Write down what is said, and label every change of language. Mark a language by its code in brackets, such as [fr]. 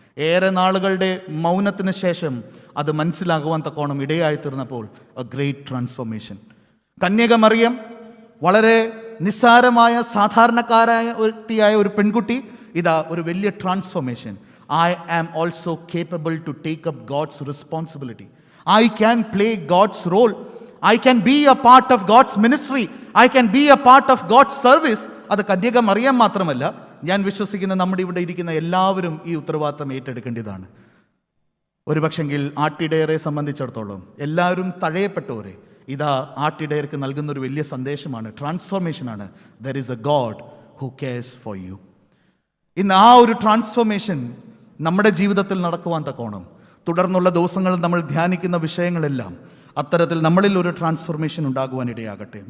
[ml] ഏറെ നാളുകളുടെ മൗനത്തിന് ശേഷം അത് മനസ്സിലാകുവാൻ തക്കോണം ഇടയായി തീർന്നപ്പോൾ [en] A great transformation. [ml] കന്യക മറിയം വളരെ നിസ്സാരമായ സാധാരണക്കാരായ വ്യക്തിയായ ഒരു പെൺകുട്ടി ഇതാ ഒരു വലിയ transformation. [en] I am also capable to take up God's responsibility. I can play God's role. I can be a part of God's ministry. I can be a part of God's service. [ml] അത് കന്യക മറിയം മാത്രമല്ല, ഞാൻ വിശ്വസിക്കുന്ന നമ്മുടെ ഇവിടെ ഇരിക്കുന്ന എല്ലാവരും ഈ ഉത്തരവാദിത്തം ഏറ്റെടുക്കേണ്ടതാണ്. ഒരു പക്ഷെങ്കിൽ ആട്ടിടയറെ സംബന്ധിച്ചിടത്തോളം എല്ലാവരും തഴയപ്പെട്ടവരെ ഇതാ ആട്ടിടയർക്ക് നൽകുന്ന ഒരു വലിയ സന്ദേശമാണ്, ട്രാൻസ്ഫോർമേഷനാണ്. [en] There is a God who cares for you. [ml] ഇന്ന് ആ ഒരു ട്രാൻസ്ഫോർമേഷൻ നമ്മുടെ ജീവിതത്തിൽ നടക്കുവാൻ തക്കോണം തുടർന്നുള്ള ദിവസങ്ങളിൽ നമ്മൾ ധ്യാനിക്കുന്ന വിഷയങ്ങളെല്ലാം അത്തരത്തിൽ നമ്മളിൽ ഒരു ട്രാൻസ്ഫോർമേഷൻ ഉണ്ടാകുവാനിടയാകട്ടെ.